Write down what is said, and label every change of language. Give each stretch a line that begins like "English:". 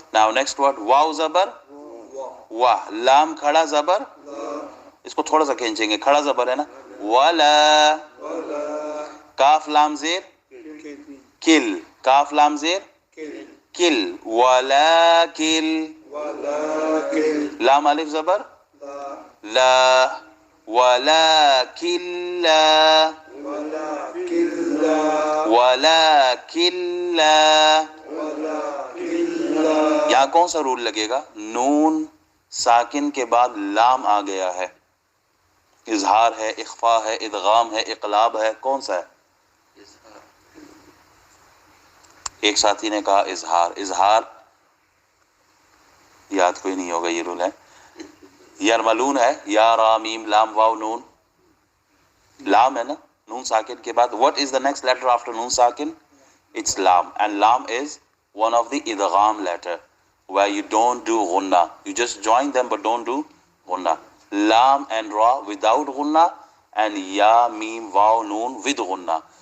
English: Now next word
Urdu: واو زبر واہ، لام کھڑا زبر، اس کو تھوڑا سا کھینچیں گے، کھڑا زبر ہے نا، ولا. کاف لام زیر کل، کاف لام زیر کل، ولا کل.
Arabic: ولكن
Urdu: لام الف زبر
Arabic: لا لا، ولكن لا، ولكن لا ولكن لا. ولكن لا
Urdu: یہاں کون سا رول لگے گا؟ نون ساکن کے بعد لام آ گیا ہے، اظہار ہے، اخفا ہے، ادغام ہے، اقلاب ہے، کون سا ہے؟ ایک ساتھی نے کہا اظہار. اظہار یاد کوئی نہیں ہوگا، یہ رول ہے. یرملون ہے، یا را میم لام واو نون، لام ہے نا، نون ساکن کے بعد.
English: what is the next letter after نون ساکن؟ it's lam, and lam is one of the idgham letter where you don't do gunna, you just join them but don't do gunna. Lam and ra without gunna, and ya mim waw noon with gunna.